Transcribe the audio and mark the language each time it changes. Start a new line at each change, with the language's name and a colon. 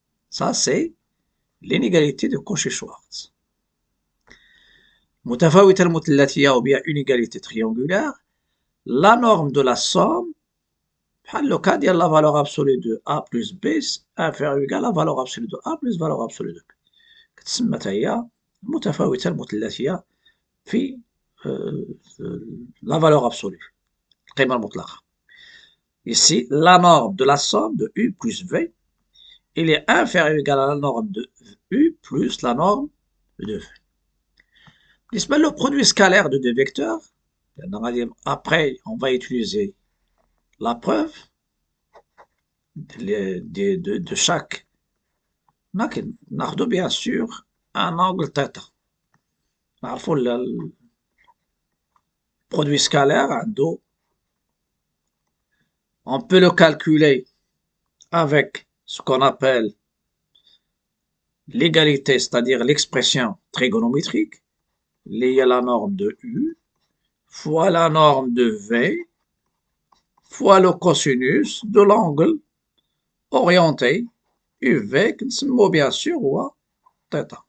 French: Ça, c'est l'inégalité de Cauchy-Schwarz.
Arabic: متفاوتة المثلثية
French: ou bien une égalité triangulaire, la norme de la somme,
Arabic: بحال
French: le cas
Arabic: ديال
French: la valeur absolue de A plus B inférieur ou égal à la valeur absolue de A plus valeur absolue de B.
Arabic: كتسمى حتى هي المتفاوتة المثلثية في
French: la valeur absolue,
Arabic: القيمة المطلقة.
French: Ici, la norme de la somme de U plus V, il est inférieur ou égal à la norme de U plus la norme de V. Le produit scalaire de deux vecteurs, après on va utiliser la preuve de chaque.
Arabic: ناخدو
French: bien sûr un angle θ.
Arabic: نعرفو البرودوي سكالير عنده
French: On peut le calculer avec ce qu'on appelle l'égalité, c'est-à-dire l'expression trigonométrique liée à la norme de U fois la norme de V fois le cosinus de l'angle orienté UV
Arabic: كنسموه
French: bien sûr
Arabic: هو
French: θ.